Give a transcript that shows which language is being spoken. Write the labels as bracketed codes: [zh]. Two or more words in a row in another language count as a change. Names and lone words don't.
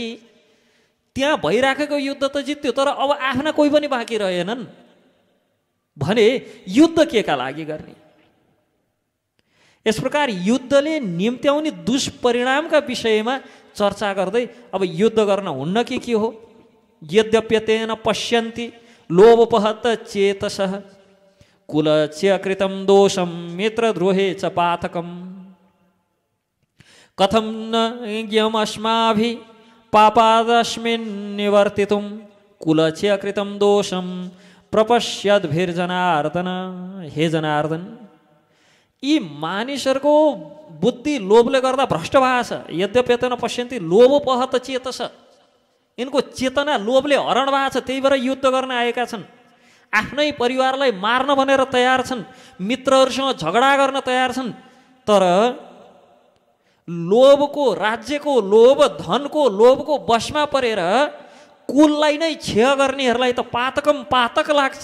[ne] त्यहाँ भइराखेको युद्ध त जित्यो, तर अब आफ्ना कोही पनि बाँकी रहेनन् भने युद्ध के का लागि गर्ने? यस प्रकार युद्धले निम्त्याउने दुष्परिणामका विषयमा चर्चा गर्दै अब युद्ध गर्न हुन्न कि के हो? [sa] यद्यप्यतेन पश्यन्ति लोभोपहत चेतसः कुलस्य कृतं दोषं मित्रद्रोहे च पातकम् कथं न ज्ञमस्माभिः पापादस्मिन् निवर्तितुं कुलस्य कृतं दोषं प्रपश्यद्भिर्जनार्दन। [ne] हे जनार्दन, यी मानिसहरूको बुद्धि लोभले गर्दा भ्रष्ट भएको छ। [sa] यद्यप्यतेन पश्यन्ति लोभोपहत चेतस, [ne] यिनको चेतना लोभले हरण भएको छ, त्यही भएर युद्ध गर्न आएका छन्। आफ्नै परिवारलाई मार्न भनेर तयार छन्, मित्रहरूसँग झगडा गर्न तयार छन्। तर लोभको, राज्यको लोभ, धनको लोभको वशमा परेर कुललाई नै क्षय गर्नेहरूलाई त पातक लाग्छ।